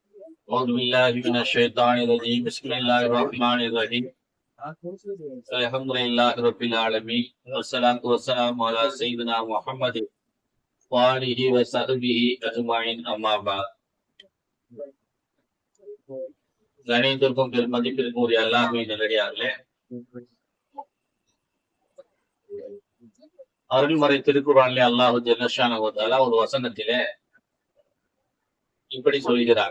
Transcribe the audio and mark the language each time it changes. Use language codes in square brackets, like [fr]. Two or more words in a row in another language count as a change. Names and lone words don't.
[ar] أعوذ بالله من الشيطان الرجيم بسم الله الرحمن الرحيم الحمد لله رب العالمين والصلاة والسلام على سيدنا محمد وآله وصحبه أجمعين أما بعد [ta] கணித்திற்கும் பெருமதிப்பிற்கும் உரிய அல்லாஹ்வின் நல்லடியார்களே, அருள்மறை திருக்குறானிலே அல்லாஹ் [ar] جل شأنه وتعالى [ta] ஒரு வசனத்திலே இப்படி சொல்கிறார்.